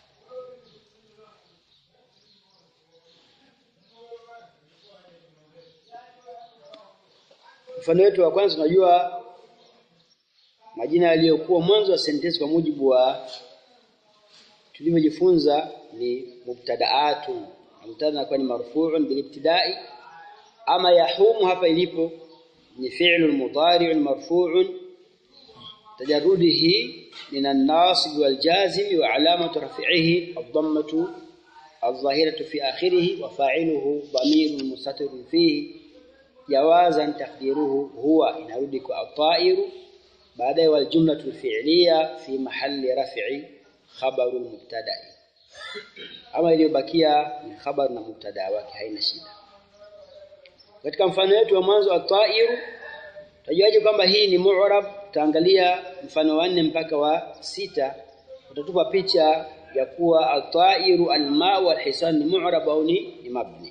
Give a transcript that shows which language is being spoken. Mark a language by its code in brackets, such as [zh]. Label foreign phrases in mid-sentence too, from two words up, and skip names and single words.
[sw] Mfano wetu wa kwanza tunajua majina yaliyokuwa mwanzo wa sentensi kwa mujibu wa tulivyojifunza ni mubtada'atun. Mubtada inakuwa ni [ar] مرفوع بالابتداء. [sw] Ama yahumu hapa ilipo ni [ar] فعل مضارع مرفوع تجرده من الناصب والجازم وعلامة رفعه الضمة الظاهرة في آخره وفاعله ضمير مستتر فيه جوازا تقديره هو, [sw] inarudi kwa at-ta'iru. [ar] Baadaye والجملة الفعلية في محل رفع خبر المبتدأ. [sw] Ama iliyobakia ni khabar na mubtada wake, haina shida. Katika mfano wetu wa mwanzo at-ta'iru, tajuaje kwamba hii ni mu'rab? Taangalia mfano wa 4 mpaka wa 6, utatupa picha ya kuwa at-ta'iru, al-ma'u, al-hisan ni mu'rab au ni mabni.